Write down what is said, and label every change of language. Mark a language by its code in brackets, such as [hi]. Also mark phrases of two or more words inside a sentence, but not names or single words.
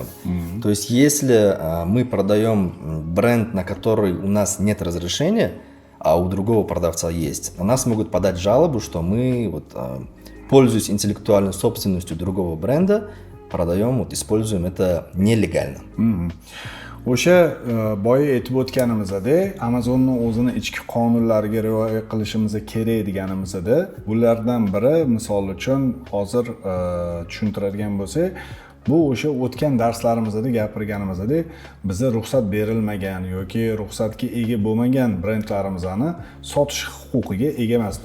[ru] То есть, если мы продаем бренд, на который у нас нет разрешения, а у другого продавца есть, на нас могут подать жалобу, что мы, вот, пользуясь интеллектуальной собственностью другого бренда, продаем, вот, используем это нелегально. [uz] O'sha boya aytib o'tganimizda Amazonning o'zini ichki qonunlariga rioya qilishimiz kerak deganimizda, bulardan biri misol uchun hozir tushuntiradigan bo'lsak, bu o'sha o'tgan darslarimizda gapirganimizda bizga ruxsat berilmagan yoki ruxsatga ega bo'lmagan brendlarimizni sotish huquqiga ega emasmiz.